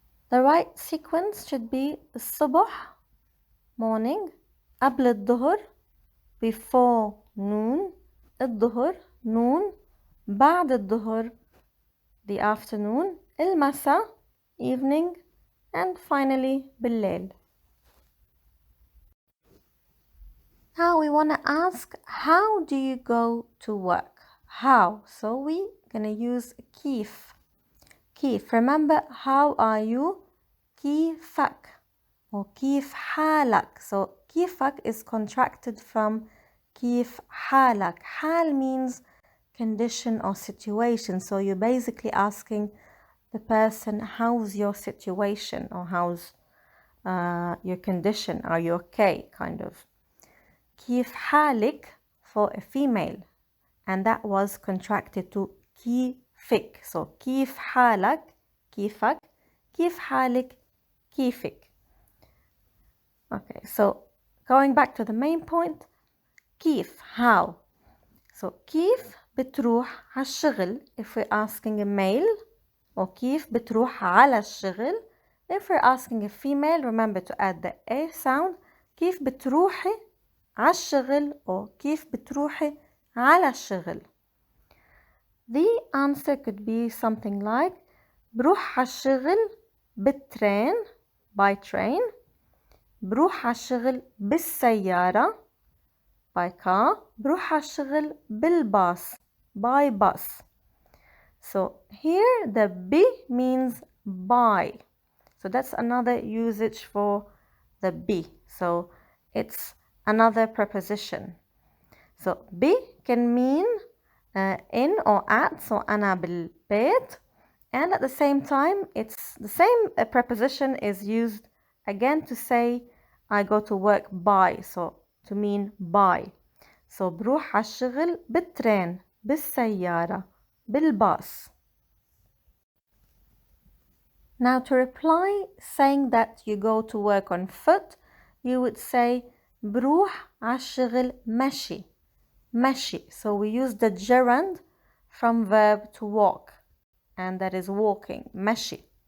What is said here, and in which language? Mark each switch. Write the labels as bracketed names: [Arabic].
[English] The right sequence should be الصبح, morning, [Arabic] قبل الظهر, [English] before noon, الظهر, noon, [Arabic] بعد الظهر, [English] the afternoon, المساء, evening, and finally بالليل. Now we want to ask, how do you go to work? How? So we're going to use كيف. كيف. Remember, how are you? [Arabic] كيفك or كيف حالك. [English] So كيفك is contracted from كيف حالك. حال means condition or situation. So you're basically asking the person, how's your situation or how's your condition? Are you okay? Kind of. [Arabic] كيف حالك [English] for a female, and that was contracted to كيفك. [Arabic] So كيف حالك, كيفك, كيف حالك, كيفك. [English] Okay, so going back to the main point, كيف, how. So [Arabic] كيف بتروح على الشغل [English] if we're asking a male, or كيف بتروح على الشغل if we're asking a female. Remember to add the a sound. [Arabic] كيف بتروحي على الشغل or كيف بتروحي على الشغل. [English] The answer could be something like [Arabic] بروح على الشغل بالترين, [English] by train. [Arabic] بروح على الشغل بالسيارة, [English] by car. [Arabic] بروح على الشغل بالباص, [English] by bus. So here the b means by. So that's another usage for the b. So it's another preposition. So b can mean in or at. [Arabic] So أنا بالبيت. [English] And at the same time, it's the same preposition is used again to say I go to work by. So to mean by. [Arabic] So بروح على الشغل بالترين, بالسيارة, بالباص. [English] Now to reply saying that you go to work on foot, you would say [Arabic] بروح على الشغل مشي, مشي. [English] So we use the gerund from verb to walk, and that is walking, مشي.